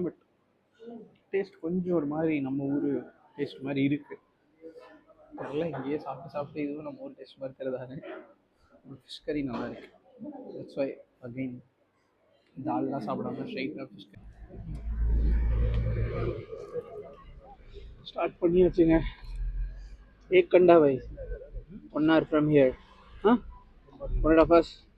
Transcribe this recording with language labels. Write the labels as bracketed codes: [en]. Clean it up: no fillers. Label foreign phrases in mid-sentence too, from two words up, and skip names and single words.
[en] but taste [ta] கொஞ்சம் ஒரு மாதிரி நம்ம ஊர் டேஸ்ட் மாதிரி இருக்குது. அதெல்லாம் இங்கேயே சாப்பிட்டு இதுவும் நம்ம ஊர் டேஸ்ட் மாதிரி தெரியுதானே. [en] fish curry [ta] நல்லா இருக்குது. [en] that's why again [ta] தால்லாம் சாப்பிடாம ஸ்ட்ரைட்டாக [en] fish curry start [ta] பண்ணியாச்சுங்க. [hi] एक कंडा भाई [en] 1 hour from here. Huh? 1.5 hours.